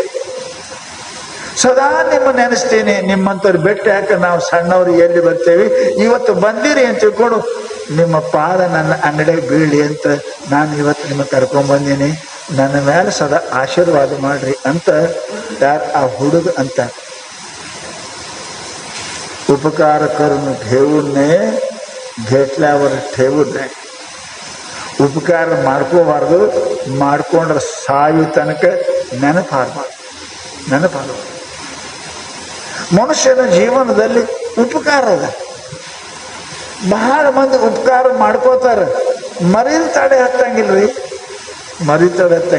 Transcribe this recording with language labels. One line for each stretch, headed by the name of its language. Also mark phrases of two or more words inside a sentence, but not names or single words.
Kannada: ಸದಾ ನಿಮ್ಮ ನೆನೆಸ್ತೀನಿ, ನಿಮ್ಮಂಥವ್ರು ಭೇಟಿ ಹಾಕ ನಾವು ಸಣ್ಣವ್ರು ಎಲ್ಲಿ ಬರ್ತೇವೆ, ಇವತ್ತು ಬಂದಿರಿ ಅಂತ ತಿಳ್ಕೊಂಡು ನಿಮ್ಮ ಪಾದ ನನ್ನ ಅಂಗಡಿಗೆ ಬೀಳಿ ಅಂತ ನಾನು ಇವತ್ತು ನಿಮಗೆ ಕರ್ಕೊಂಡ್ಬಂದೀನಿ. ನನ್ನ ಮೇಲೆ ಸದಾ ಆಶೀರ್ವಾದ ಮಾಡ್ರಿ ಅಂತ ಯಾರು ಆ ಹುಡುಗ ಅಂತ.
Marathi: उपकार करून ठेवूने घेतल्यावर ठेवू नये.
Kannada: ಉಪಕಾರ ಮಾಡ್ಕೋಬಾರ್ದು, ಮಾಡ್ಕೊಂಡ್ರೆ ಸಾಯು ತನಕ ನೆನಪಾಗಬಾರ್ದು. ಮನುಷ್ಯನ ಜೀವನದಲ್ಲಿ ಉಪಕಾರ ಅದ. ಬಹಳ ಮಂದಿ ಉಪಕಾರ ಮಾಡ್ಕೋತಾರೆ, ಮರಿಲ್ ತಡೆ ಹತ್ತಂಗಿಲ್ರಿ, ಹತ್ತಂಗಿಲ್ಲ.